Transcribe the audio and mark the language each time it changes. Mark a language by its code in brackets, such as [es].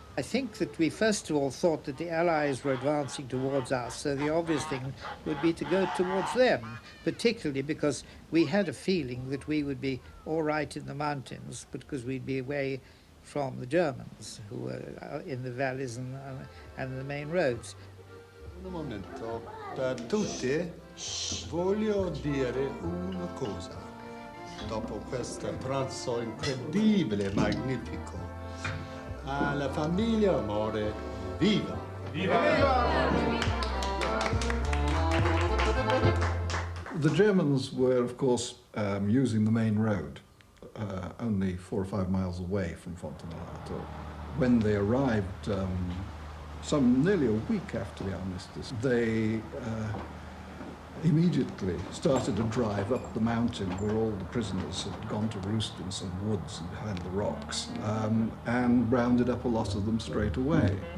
[en] I think that we first of all thought that the Allies were advancing towards us, so the obvious thing would be to go towards them, particularly because we had a feeling that we would be all right in the mountains, because we'd be away from the Germans, who were in the valleys and the main roads. [it] Un momento, per tutti voglio dire una cosa. Dopo questo pranzo incredibile, magnifico, alla famiglia Mori, viva! [en] The Germans were, of course, using the main road, only 4 or 5 miles away from Fontenallato. When they arrived, nearly a week after the armistice, they immediately started a drive up the mountain where all the prisoners had gone to roost in some woods behind the rocks, and rounded up a lot of them straight away.